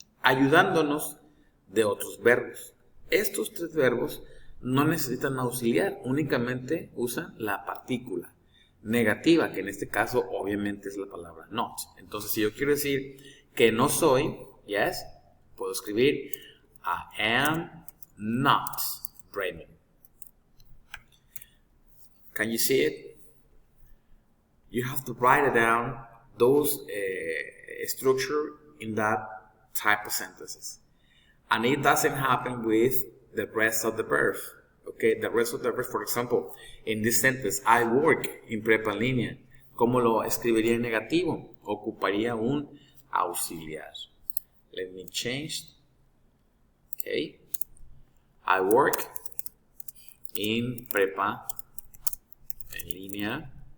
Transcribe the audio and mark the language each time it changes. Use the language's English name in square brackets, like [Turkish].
[Spanish] Ayudándonos de otros verbos. Estos tres verbos no necesitan auxiliar, únicamente usan la partícula negativa, que en este caso obviamente es la palabra not. Entonces, si yo quiero decir que no soy, yes, puedo escribir [English] I am not Bremen. Can you see it? You have to write it down, those structure in that type of sentences. And it doesn't happen with the rest of the verb. Okay, the rest of the verb, for example, in this sentence, I work in prepa en línea. [Spanish] ¿Cómo lo escribiría en negativo? Ocuparía un auxiliar. [English] Let me change. Okay. I work in prepa en línea.